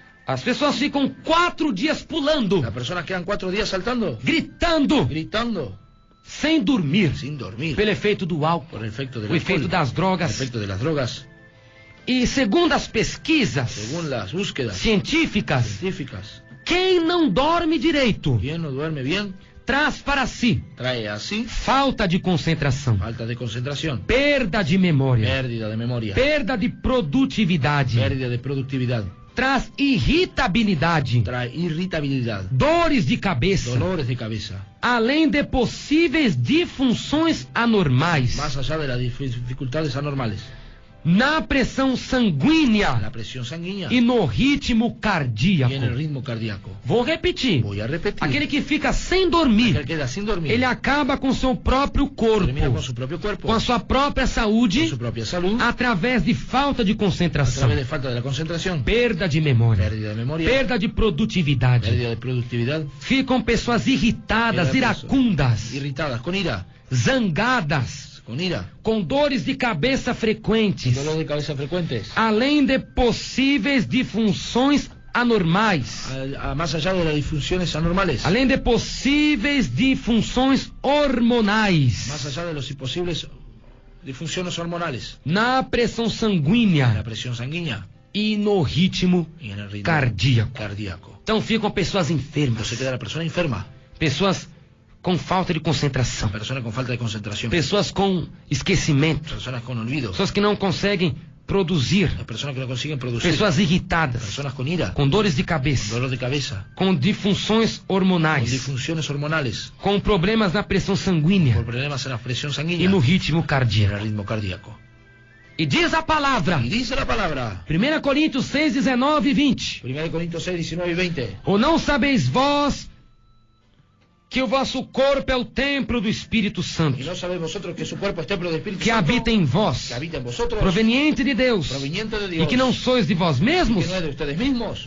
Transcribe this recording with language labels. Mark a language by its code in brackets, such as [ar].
[pt] As pessoas ficam 4 dias pulando, [es] Las personas quedan 4 días saltando, [pt] gritando, [es] gritando, [pt] sem dormir, [es] sin dormir, [pt] pelo efeito do álcool, [es] por el efecto del [pt] o efeito [es] alcohol, [pt] das [es] el [pt] drogas. [es] efecto de las drogas. [pt] E segundo as pesquisas [es] Según las búsquedas [pt] científicas, [es] científicas, [pt] quem não dorme direito [es] quien no duerme bien [pt] traz para si [es] trae así [pt] falta de concentração, [es] falta de concentración, [pt] perda de memória, [es] pérdida de memoria, [pt] perda de produtividade, [es] pérdida de productividad, [pt] traz irritabilidade, [es] trae irritabilidad, [pt] dores de cabeça, [es] dolores de cabeza, [pt] além de possíveis disfunções anormais [es] más allá de las dificultades anormales, [pt] na pressão sanguínea [es] la presión sanguínea [pt] e no ritmo [es] y en el [pt] cardíaco. [es] ritmo cardíaco. [pt] Vou repetir. [es] Voy a repetir. [pt] Aquele que fica sem dormir, [es] Aquel que queda sin dormir, [pt] ele acaba com seu próprio corpo, [es] termina con su propio cuerpo, [pt] com a sua própria [es] con [pt] saúde, [es] su propia salud, [pt] através de falta de [es] a [pt] concentração, [es] través de falta de la concentración, [pt] perda de memória, [es] pérdida de memoria, [pt] perda de produtividade. [es] pérdida de productividad, [pt] Ficam pessoas irritadas, [es] Queda pessoas iracundas, irritadas, con ira, [pt] zangadas, com dores de cabeça frequentes, [es] dolores de cabeza frecuentes, [pt] além de possíveis disfunções anormais, [es] más allá de las disfunciones anormales, [pt] além de possíveis disfunções hormonais, [es] más allá de los imposibles disfunciones hormonales, [pt] na pressão [es] la [pt] sanguínea [es] presión sanguínea [pt] e no ritmo [es] y en el ritmo cardíaco. [pt] Então ficam pessoas enfermas, [es] Entonces queda la persona enferma, [pt] pessoas com falta de concentração, [es] persona con falta de concentración, [pt] pessoas com esquecimento, [es] personas con olvido, [pt] pessoas que não conseguem produzir, [es] las personas que no consiguen producir, [pt] pessoas irritadas, [es] personas con ira, [pt] com dores de cabeça, [es] dolor de cabeza, [pt] com disfunções [es] con [pt] hormonais, [es] disfunciones hormonales, [pt] com problemas na pressão sanguínea [es] por problemas en la presión [pt] e [es] sanguínea [pt] no ritmo [es] y en el [pt] cardíaco. [es] ritmo cardíaco. [pt] E diz a palavra, [es] Y dice la palabra, [pt] 1 Coríntios 6, 19 e 20: [es] 1 Corintios 6, 19 y 20. [pt] Ou não sabeis vós que o vosso corpo é o templo do Espírito Santo, [es] Y no sabéis vosotros que su cuerpo es templo del Espíritu que Santo, [pt] habita em vós, [es] que habita en vosotros, [pt] proveniente de Deus, [es] proveniente de [pt] e [es] Dios, [pt] que não sois de vós [es] y [pt] mesmos, [es] que no es de ustedes mismos,